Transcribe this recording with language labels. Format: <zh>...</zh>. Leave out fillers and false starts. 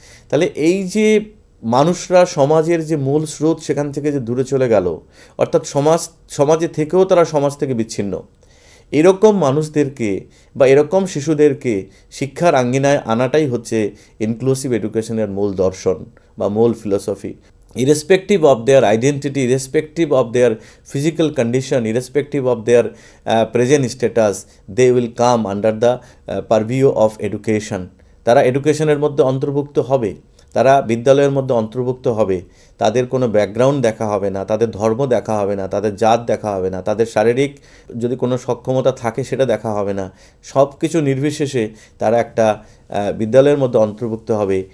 <bn>তাহলে এই যে মানুষরা সমাজের যে মূল স্রোত সেখান থেকে যে দূরে চলে গেল, অর্থাৎ সমাজে থেকেও তারা সমাজ থেকে বিচ্ছিন্ন, এরকম মানুষদেরকে বা এরকম শিশুদেরকে শিক্ষার আঙ্গিনায় আনাটাই হচ্ছে ইনক্লুসিভ এডুকেশনের মূল দর্শন বা মূল philosophy.</bn> <en>irrespective of their identity, irrespective of their physical condition, irrespective of their present status, they will come under the purview of education।</en> <bn>তারা এডুকেশনের মধ্যে অন্তর্ভুক্ত হবে, তারা বিদ্যালয়ের মধ্যে অন্তর্ভুক্ত হবে। তাদের কোনো ব্যাকগ্রাউন্ড দেখা হবে না, তাদের ধর্ম দেখা হবে না, তাদের জাত দেখা হবে না, তাদের শারীরিক যদি কোনো সক্ষমতা থাকে সেটা দেখা হবে না। সব কিছু নির্বিশেষে তারা একটা বিদ্যালয়ের মধ্যে অন্তর্ভুক্ত হবে।</bn>